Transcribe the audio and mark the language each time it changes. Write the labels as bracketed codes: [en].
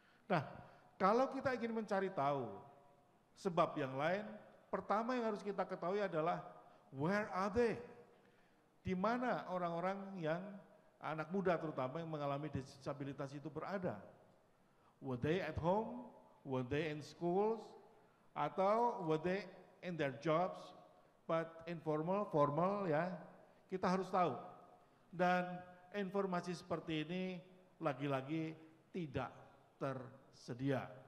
[id] Nah, kalau kita ingin mencari tahu sebab yang lain, pertama yang harus kita ketahui adalah [en] where are they? [id] Di mana orang-orang yang anak muda terutama yang mengalami disabilitas itu berada? [en] Were they at home? Were they in schools? [id] Atau [en] were they in their jobs? But informal, formal [id] ya, kita harus tahu. Dan informasi seperti ini lagi-lagi tidak tersedia.